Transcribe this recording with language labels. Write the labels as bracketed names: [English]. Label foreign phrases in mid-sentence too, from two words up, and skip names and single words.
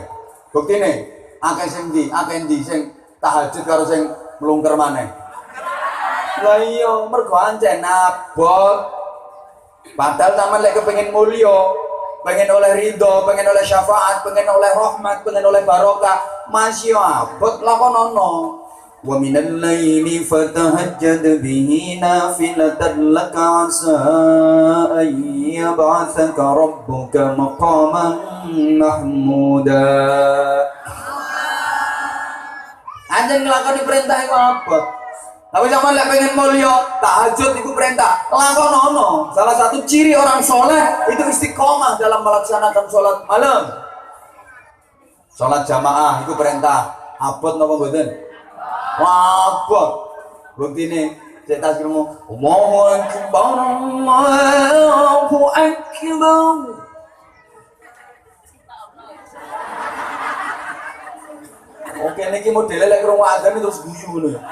[Javanese] Buktine akeh sing ndi sing tahajud karo sing mlungker maneh. Lah iya, mergo ancen abot. Padahal sampean lek kepengin mulya, pengen oleh ridho, pengen oleh syafaat, pengen oleh rahmat, pengen oleh barokah, masih abot lakonono. [Arabic] ومن الليل فتهجد به نافلة لك عسى أن يبعثك ربك مقاما محمودا. [Javanese] Anjen nglakoni perintah iku abot. Tapi zaman lek pengen mulya, [Indonesian] tahajud itu perintah. [Javanese] Lakonono. [Indonesian] Salah satu ciri orang soleh itu istiqomah dalam melaksanakan sholat malam. Sholat jamaah itu perintah. [Javanese] Abot napa mboten? Abot. Buktine cek tas krungu, [Arabic] الله أكبر الله أكبر. [Javanese] Oke niki modele lek krungu adzan terus guyu ngono ya.